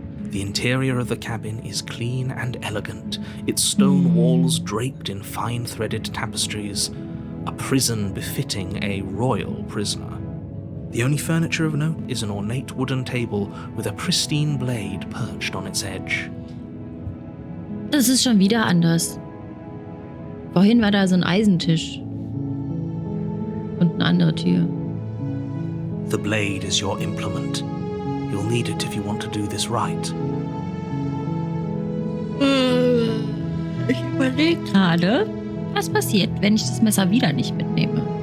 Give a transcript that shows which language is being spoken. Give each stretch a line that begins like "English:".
English: The interior of the cabin is clean and elegant, its stone walls draped in fine-threaded tapestries, a prison befitting a royal prisoner. The only furniture of note is an ornate wooden table with a pristine blade perched on its edge.
German: Das ist schon wieder anders. Vorhin war da so ein Eisentisch. Und eine andere Tür.
English: The blade is your implement. You'll need it if you want to do this right.
German: Ich überlege gerade, was passiert, wenn ich das Messer wieder nicht mitnehme.